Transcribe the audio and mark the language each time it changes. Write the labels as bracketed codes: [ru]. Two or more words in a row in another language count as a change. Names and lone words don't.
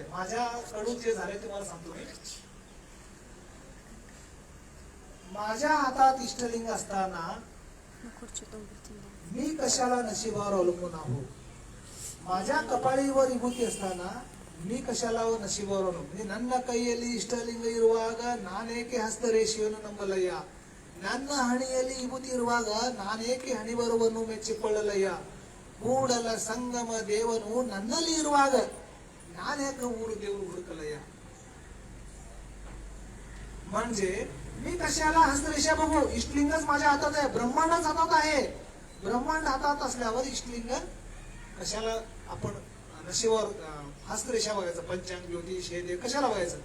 [mr] माझ्याकडून जे झाले तुम्हाला सांगतो मी. माझ्या हातात इष्टलिंग असताना मी कशाला नशिबावर अवलंबून आहो. माझ्या कपाळीवर विभूती असताना मी कशाला नशिबावर अवलंबून म्हणजे [kn] ನನ್ನ ಕೈಯಲ್ಲಿ ಇಷ್ಟಲಿಂಗ ಇರುವಾಗ ನಾನೇಕೆ ಹಸ್ತರೇಷೆಯನ್ನು ನಂಬಲಯ್ಯ ನನ್ನ ಹಣಿಯಲ್ಲಿ ವಿಭೂತಿ ಇರುವಾಗ ನಾನೇಕೆ ಹಣಿಬರವನ್ನು ಮೆಚ್ಚಿಕೊಳ್ಳಲಯ್ಯ ಕೂಡಲ ಸಂಗಮ ದೇವನು ನನ್ನಲ್ಲಿ ಇರುವಾಗ ನಾನೇಕ ಊರು ದೇವರು ಹುಡುಕಲಯ್ಯ. [mr] म्हणजे मी कशाला हस्तरेषा बघू इष्टलिंगच माझ्या हातात आहे ब्रह्मांडच हातात आहे. ब्रह्मांड हातात असल्यावर इष्टलिंग कशाला आपण नशिबावर हस्तरेषा बघायचं पंचांग ज्योतिष हे देव कशाला बघायचं.